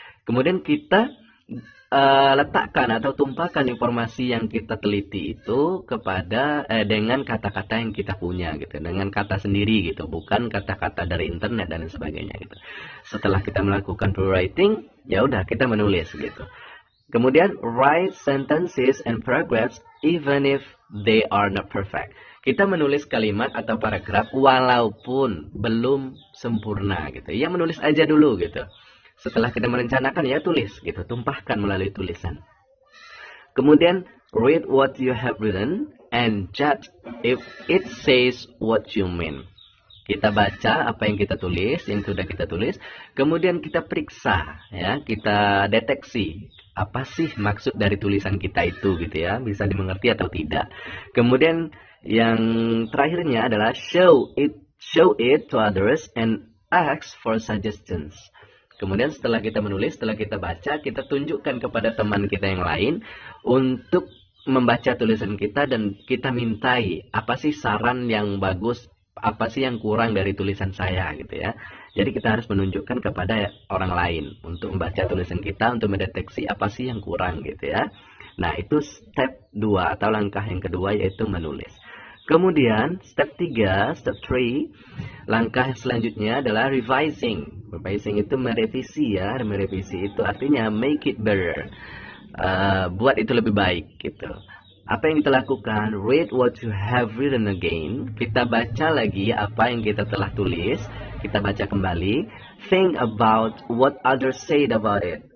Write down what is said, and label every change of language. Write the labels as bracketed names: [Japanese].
[Indonesian] Kemudian kita letakkan atau tumpahkan informasi yang kita teliti itu kepada dengan kata-kata yang kita punya gitu, dengan kata sendiri gitu, bukan kata-kata dari internet dan sebagainya gitu. Setelah kita melakukan rewriting, ya udah kita menulis gitu. [English] Kemudian write sentences and paragraphs even if they are not perfect. [Indonesian] Kita menulis kalimat atau paragraf walaupun belum sempurna gitu. Ya menulis aja dulu gitu. Setelah kita merencanakan ya tulis gitu, tumpahkan melalui tulisan. [English] Kemudian read what you have written and judge if it says what you mean. [Indonesian] Kita baca apa yang kita tulis, yang sudah kita tulis, kemudian kita periksa ya, kita deteksi apa sih maksud dari tulisan kita itu gitu ya, bisa dimengerti atau tidak. Kemudian yang terakhirnya adalah [English] show it to others and ask for suggestions. [Indonesian] Kemudian setelah kita menulis, setelah kita baca, kita tunjukkan kepada teman kita yang lain untuk membaca tulisan kita dan kita mintai apa sih saran yang bagus, apa sih yang kurang dari tulisan saya gitu ya. Jadi kita harus menunjukkan kepada orang lain untuk membaca tulisan kita, untuk mendeteksi apa sih yang kurang gitu ya. Nah, itu step 2 atau langkah yang kedua yaitu menulis. Kemudian step 3, step 3, langkah selanjutnya adalah revising. Revising itu merevisi ya, merevisi itu artinya [English] make it better. [Indonesian] Buat itu lebih baik gitu. Apa yang kita lakukan? [English] Read what you have written again. [Indonesian] Kita baca lagi apa yang kita telah tulis, kita baca kembali. [English] Think about what others said about it.